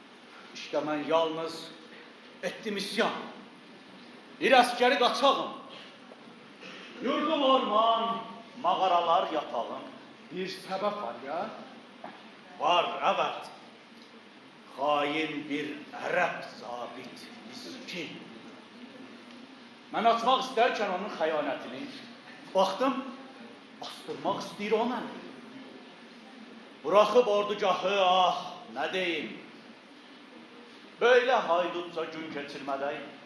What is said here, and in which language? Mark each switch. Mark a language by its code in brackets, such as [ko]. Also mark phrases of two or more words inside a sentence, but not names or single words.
[tr] İşte ben yalnız ettim isyan. [az] bir askeri qaçağım. [tr] Yurdum orman, mağaralar yatağım. Bir sebep var ya. Var, evet. Hain bir Ərəb zabit, miskin. [az] Mən açmaq istərkən onun xəyanətini, baxdım, bastırmaq istəyir o məni. Bıraxıb ordugahı, ah, nə deyim. [tr] Böyle haydutca gün keçirmədəyim.